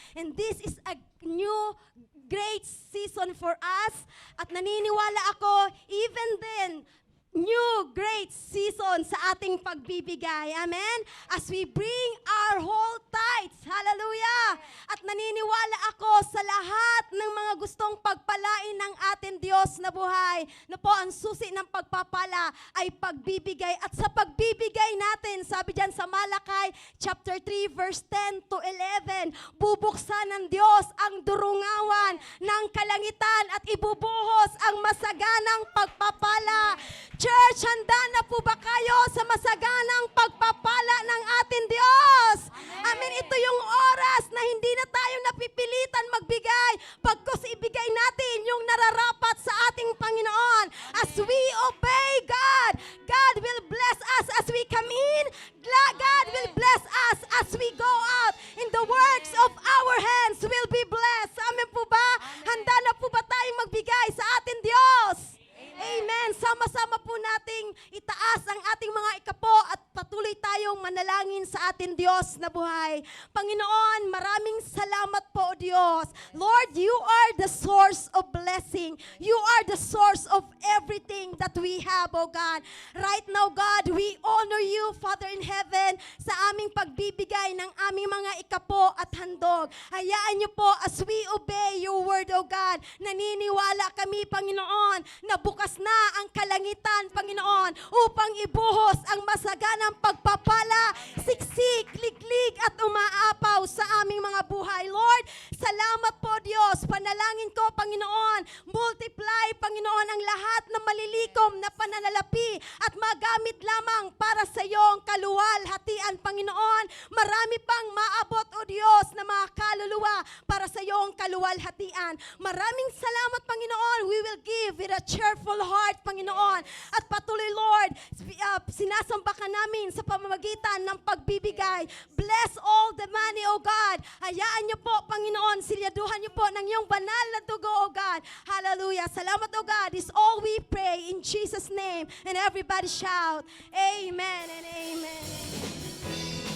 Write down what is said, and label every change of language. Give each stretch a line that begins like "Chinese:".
English: And this is a new great season for us.
Filipino: At naniniwala ako,
English: even then, new great season
Filipino: sa ating pagbibigay. Amen?
English: As we bring our whole tithes. Hallelujah!
Filipino: At naniniwala ako sa lahat ng mga gustong pagpalain ng ating Diyos na buhay na po ang susi ng pagpapala ay pagbibigay. At sa pagbibigay natin, sabi dyan sa Malakay chapter 3 verse 10 to 11, bubuksan ng Diyos ang durungawan ng kalangitan at ibubuhos ang masaganang pagpapala. Church, handa na po ba kayo sa masaganang pagpapala ng ating Diyos? Amen. Ito yung oras na hindi na tayo napipilitan magbigay, pagkus ibigay natin yung nararapat sa ating Panginoon.
English: As we obey God, God will bless us as we come in. God will bless us as we go out. In the works of our hands will be blessed.
Filipino: Amen po ba? Handa na po ba tayong magbigay sa ating Diyos? Amen. Sama-sama po nating itaas ang ating mga ikapo at patuloy tayong manalangin sa ating Diyos na buhay. Panginoon, maraming salamat po, Diyos.
English: Lord, you are the source of blessing. You are the source of everything that we have, oh God. Right now, God, we honor you, Father in heaven,
Filipino: sa aming pagbibigay ng aming mga ikapo at handog. Hayaan niyo po
English: as we obey your word, oh God.
Filipino: Naniniwala kami, Panginoon, na bukas na ang kalangitan, Panginoon, upang ibuhos ang masaganang pagpapala, siksik, liglig at umaapaw sa aming mga buhay. Lord, salamat po, Diyos. Panalangin ko, Panginoon, multiply, Panginoon, ang lahat ng malilikom na pananalapi at magamit lamang para sa iyong kaluwalhatian, Panginoon. Marami pang maabot, O Diyos, na mga kaluluwa para sa iyong kaluwalhatian. Maraming salamat, Panginoon.
English: We will give with a cheerful heart, Panginoon.
Filipino: At patuloy, Lord, sinasamba ka namin sa pamamagitan ng pagbibigay.
English: Bless all the money,
Filipino: O God. Hayaan niyo po, Panginoon, silyaduhan niyo po ng iyong banal na dugo, O God. Hallelujah. Salamat, O God.
English: Is all we pray in Jesus' name. And everybody shout, Amen and Amen.